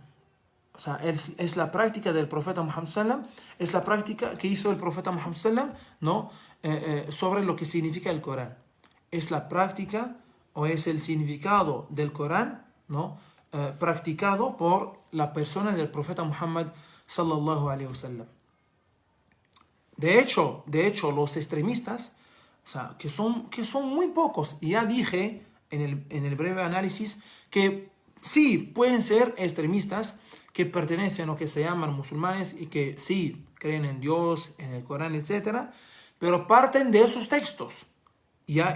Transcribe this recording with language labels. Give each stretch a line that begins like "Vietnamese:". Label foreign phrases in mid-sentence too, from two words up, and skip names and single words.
Spanish: O sea, es la práctica del profeta Muhammad sallam, es la práctica que hizo el profeta Muhammad sallam, ¿no?, sobre lo que significa el Corán. Es la práctica o es el significado del Corán, ¿no?, practicado por la persona del profeta Muhammad
Arabic: صلى الله عليه وسلم.
Spanish: De hecho, los extremistas, o sea, que son muy pocos, y ya dije en el breve análisis que sí pueden ser extremistas que pertenecen o que se llaman musulmanes y que sí creen en Dios, en el Corán, etc., pero parten de esos textos, ¿ya?